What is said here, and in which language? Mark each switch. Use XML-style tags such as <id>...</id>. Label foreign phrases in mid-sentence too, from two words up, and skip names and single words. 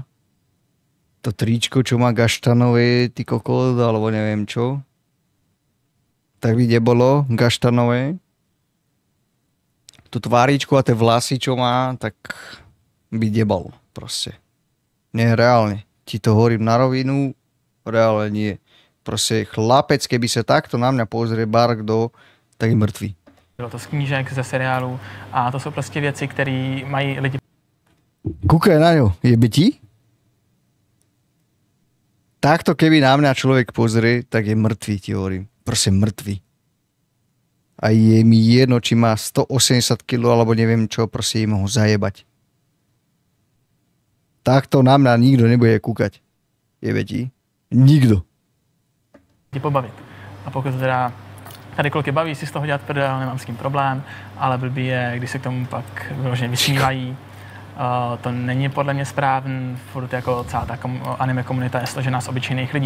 <sk>To tričko, čo má gaštanové, ty kokot, alebo neviem čo, tak by nebolo gaštanové. Tú tváričku a tie vlasy, čo má, tak by nebolo proste. Nie, reálne. Ti to hovorím na rovinu, reálne nie. Proste chlapec, keby sa takto na mňa pozrie kdo, tak je mrtvý.</sk> <cs>Bylo to z knížek, ze seriálů a to jsou prostě věci, které mají lidi.</cs> <sk>Kúkaj na ňo, jebe ti? Takto keby na mňa človek pozrie, tak je mŕtvý, ti hovorím. Proste mŕtvý. A je mi jedno, či má 180 kg, alebo neviem čo, proste im ho zajebať. Takto na mňa nikto nebude kúkať. Jebe ti?</sk> <cs>Nikdo. Pobavit. A pokud teda tady kluky baví si z toho dělat prdel, nemám s tím problém, ale blbý je, když se k tomu pak vyloženě vysmívají. To není podle mě správný, furt jako celá ta anime komunita je složená z obyčejných lidí.</cs>